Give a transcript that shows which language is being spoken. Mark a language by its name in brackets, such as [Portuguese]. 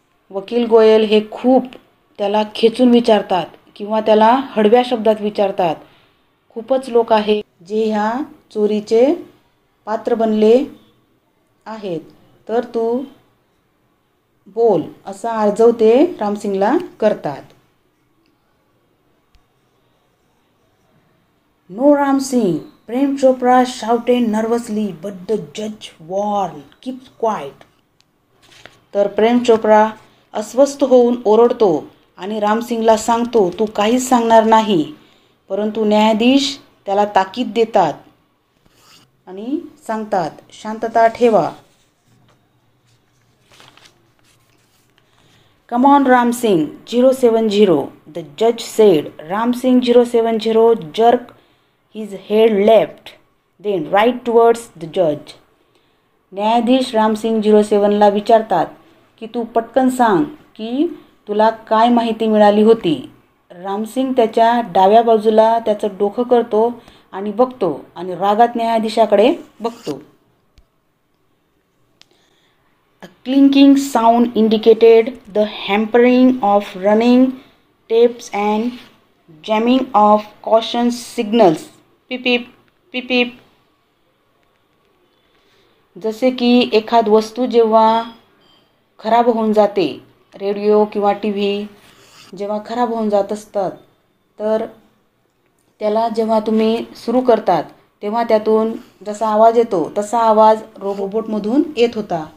[Marathi] वकील गोयल हे खूप त्याला खेचून विचारतात किंवा त्याला हळव्या शब्दात विचारतात. खूपच लोक आहेत जे ह्या चोरीचे पात्र बनले आहेत, तर तू बोल असा अर्जव ते रामसिंगला करतात. [English] No Ramsingh, Prem Chopra shouted nervously, but the judge warned, keep quiet. [Marathi] तर प्रेम चोप्रा अस्वस्थ होऊन ओरडतो आणि रामसिंगला सांगतो, तू काहीच सांगणार नाही. परंतु न्यायाधीश त्याला ताकीद देतात आणि सांगतात, शांतता ठेवा. [English] Come on, Ramsing 070, the judge said. Ramsing 070 jerked his head left, then right towards the judge. [Marathi] न्यायाधीश रामसिंग 07ला विचारतात की तू पटकन सांग की तुला काय माहिती मिळाली होती. रामसिंग त्याच्या डाव्या बाजूला त्याचं डोकं करतो आणि बघतो आणि रागात न्यायाधीशाकडे बघतो. [English] A clinking sound indicated the hampering of running tapes and jamming of caution signals. Pip pip pip pip. [Marathi] जसे की एखाद वस्तू जेव्हा खराब होऊन जाते, रेडिओ किंवा टीव्ही जेव्हा खराब होऊन जात असतात, तर त्याला जेव्हा तुम्ही सुरू करतात तेव्हा त्यातून जसा आवाज येतो तसा आवाज रोबोटमधून येत होता.